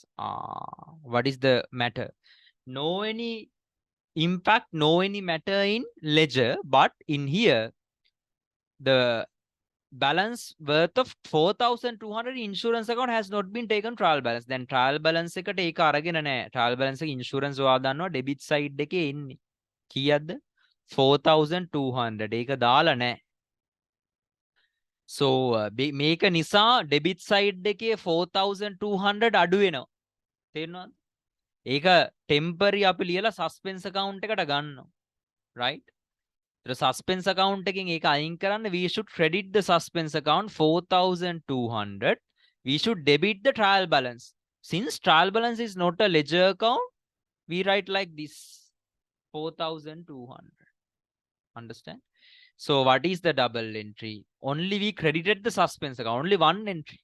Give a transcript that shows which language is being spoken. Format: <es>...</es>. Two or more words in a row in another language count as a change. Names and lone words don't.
<en>What is the matter? No any impact, no any matter in ledger, but in here, the balance worth of 4,200 insurance account has not been taken trial balance. Then trial balance</en> <si>එකට ඒක අරගෙන නැහැ.</si> <en>Trial balance</en> <si>එක insurance ඔයා දන්නවා</si> <en>debit side</en> <si>එකේ එන්නේ. කීයක්ද? 4,200. ඒක දාලා නැහැ. So මේක නිසා</si> <en>debit side</en> <si>එකේ 4,200 අඩු වෙනවා. තේරෙනවද? ඒක temporary අපි ලියලා</si> <en>suspense account</en> <si>එකට ගන්නවා.</si> <en>Right? The suspense account</en> <si>එකෙන් ඒක අයින් කරන්න</si> <en>we should credit the suspense account 4,200. We should debit the trial balance. Since trial balance is not a ledger account, we write like this 4,200. Understand? So what is the double entry? Only we credited the suspense account, only one entry.</en>